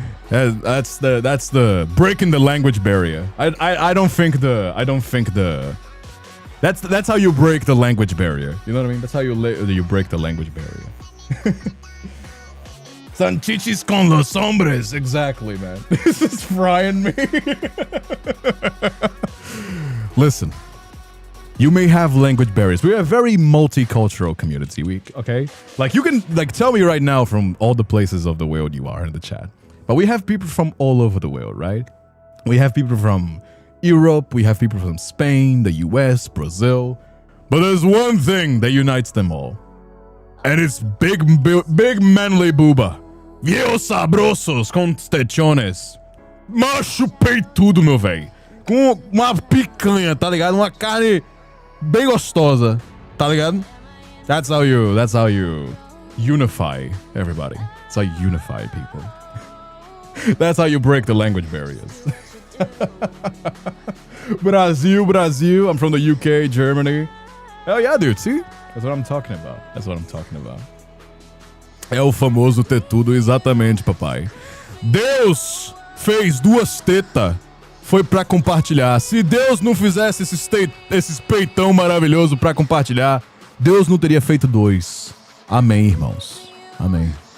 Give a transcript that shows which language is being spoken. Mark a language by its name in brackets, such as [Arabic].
[English] That's the breaking the language barrier. I don't think that's how you break the language barrier. You know what I mean? That's how you break the language barrier. [Spanish] Sanchichis con los hombres. [English] Exactly, man. This is frying me. Listen, you may have language barriers. We're a very multicultural community. Okay? Like, you can, like, tell me right now from all the places of the world you are in the chat. But we have people from all over the world, right? We have people from Europe. We have people from Spain, the US, Brazil. But there's one thing that unites them all. And it's big manly booba. [Spanish] Viejos sabrosos com techones. [Portuguese] Macho peitudo, meu velho. Com uma picanha, tá ligado? Uma carne bem gostosa, tá ligado? [English] That's how you unify everybody. That's how you unify people. That's how you break the language barriers. Brazil. I'm from the UK, Germany. Hell yeah, dude. See? That's what I'm talking about. [Portuguese] É o famoso ter tudo, exatamente, papai. Deus fez duas tetas, foi pra compartilhar. Se Deus não fizesse esses peitão maravilhoso pra compartilhar, Deus não teria feito dois. Amém, irmãos. Amém.